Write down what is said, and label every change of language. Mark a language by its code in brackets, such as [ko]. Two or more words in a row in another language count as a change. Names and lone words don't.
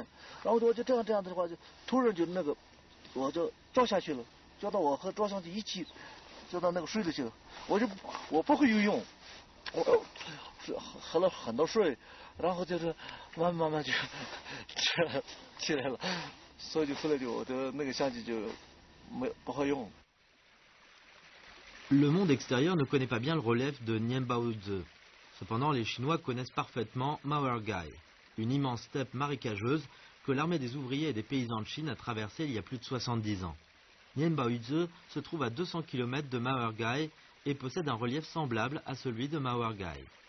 [zh] 然后我就这样的话，就突然就我就掉下去了，掉到我和照相机一起，掉到那个水里去了。我不会游泳，我喝了很多水，然后就是慢慢就起来了，所以就后来我的那个相机就不好用。 [fr] Le monde extérieur ne connaît pas bien le relief de Nianbaozi. Cependant, les Chinois connaissent parfaitement Maoergai, une immense steppe marécageuse que l'armée des ouvriers et des paysans de Chine a traversée il y a plus de 70 ans. Nianbaozi se trouve à 200 km de Maoergai et possède un relief semblable à celui de Maoergai.